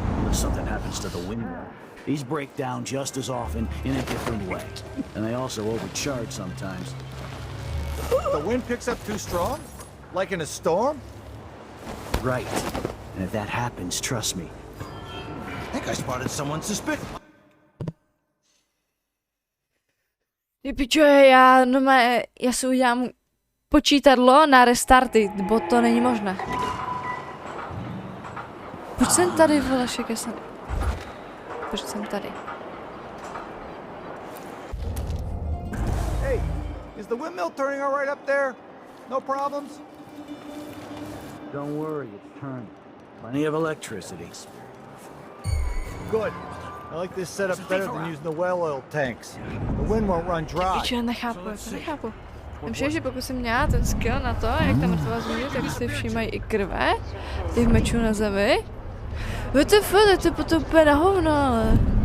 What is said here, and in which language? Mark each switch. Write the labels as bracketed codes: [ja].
[en] If something happens to the windmill, these break down just as often in a different way. And they also overcharge sometimes. The wind picks up too strong? Like in a storm? Right. And if that happens, trust me. I think I spotted someone suspicious. [cs] Pičo, já si udělám počítadlo na restarty, bo to není možné. Proč jsem tady, Volešek, Proč jsem tady? [en] Hey, is the windmill turning all right up there? No problems? Don't worry, it's turning. Plenty of electricity. Good. I like this setup better than using the well oil tanks. The wind won't run dry. [cs] Pičo, nechápu. Myslím, že pokud jsem měla ten skill na to, jak ta mrtvá změní, tak si všímají i krve těch mečů na zemi. WTF, to je potom úplně na hovno, ale...